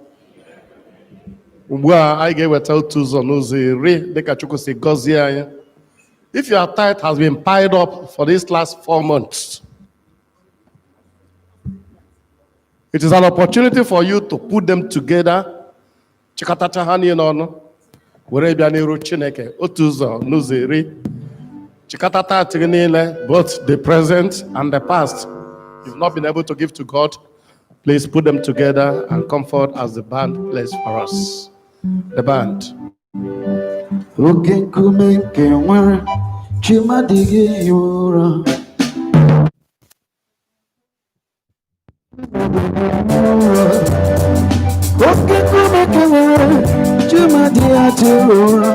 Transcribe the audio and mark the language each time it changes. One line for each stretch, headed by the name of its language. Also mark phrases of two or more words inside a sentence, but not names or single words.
Igbo: Ugbu a anyị ga-eweta otu ụzọ n'ụzọ iri dịka Chukwu si gọzie anyị.
English: If your tithe has been piled up for these last 4 months, it is an opportunity for you to put them together.
Igbo: Chịkọtacha ha niile ọnụ were bịa n'iru Chineke otu ụzọ n'ụzọ iri. Chịkọta tithe gị niile,
English: both the present and the past, you've not been able to give to God. Please put them together and come forward as the band plays for us. The band.
Igbo: Oke nkume nke nwere chimadịghị ụra. Oke nkume nke nwere chimadịghị ụra.